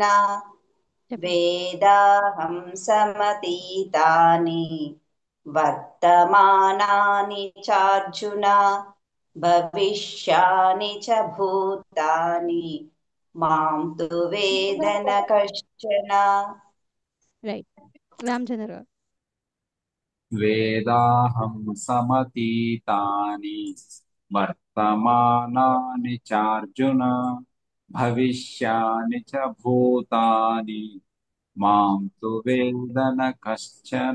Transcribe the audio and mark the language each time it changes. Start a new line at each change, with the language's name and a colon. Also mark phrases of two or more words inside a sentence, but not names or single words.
Telugu: చెప్పండి.
Sanskrit: वेदाहं समतीतानि वर्तमानानि चार्जुन भविष्यानि च भूतानि मां तु वेद न कश्चन
Telugu: రైట్. రామచంద్ర గారు.
Sanskrit: वेदाहं समतीतानि वर्तमानानि चार्जुन भविष्यानि च भूतानि मां तु वेद न कश्चन।